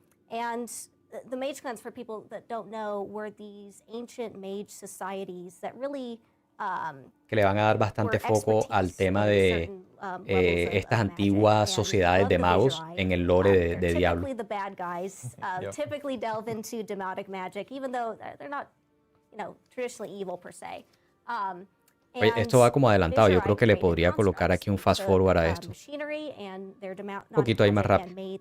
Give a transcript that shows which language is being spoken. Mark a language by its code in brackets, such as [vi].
[en] And the mage clans, for people that don't know, were these ancient mage societies that really [es] que le van a dar bastante foco al tema de estas antiguas sociedades de magos en el lore de Diablo. [en] Typically delve into demonic magic, even though they're not, traditionally evil per se. [es] Oye, esto va como adelantado. Yo creo que le podría colocar aquí un fast forward a esto. Un poquito ahí más rápido.